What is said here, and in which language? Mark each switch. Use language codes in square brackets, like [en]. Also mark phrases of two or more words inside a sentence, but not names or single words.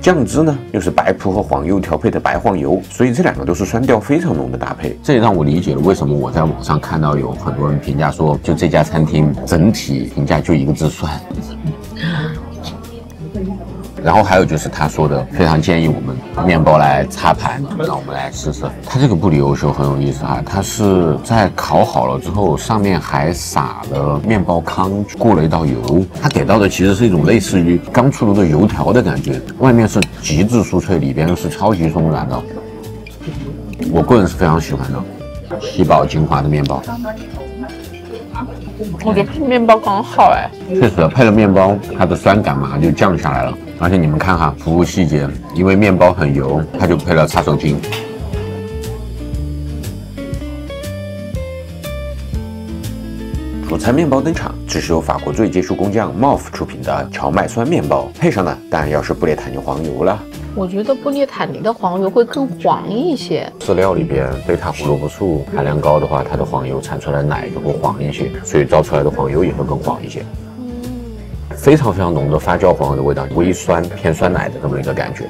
[zh] 醬汁呢，又是白葡和黃油調配的白黃油，所以這2個都是酸調非常濃的搭配。這也讓我理解了為什麼我在網上看到有很多人評價說，就這家餐廳整體評價就1個字酸。然後還有就是他說的，非常建議我們面包來擦盤，讓我們來試試。它這個布里歐修很有意思啊，它是在烤好了之後，上面還撒了面包糠，過了一道油。它給到的其實是一種類似於剛出爐的油條的感覺，外面是極致酥脆，裡邊是超級鬆軟的。我個人是非常喜歡的，稀薄精華的面包。我覺得配面包剛好哎，確實配了面包，它的酸感馬上就降下來了。而且你們看哈，服務細節，因為面包很油，它就配了擦手巾。主餐面包登場，这是由法國最傑出工匠 Moff 出品的蕎麥酸面包，配上呢，當然要是布列塔尼黃油了。我覺得布列塔尼的黃油會更黃一些。飼料裡邊貝塔胡蘿蔔素含量高的話，它的黃油產出來的奶就會黃一些，所以造出來的黃油也會更黃一些。非常非常濃的發酵黃油的味道，微酸偏酸奶的這麼一個感覺。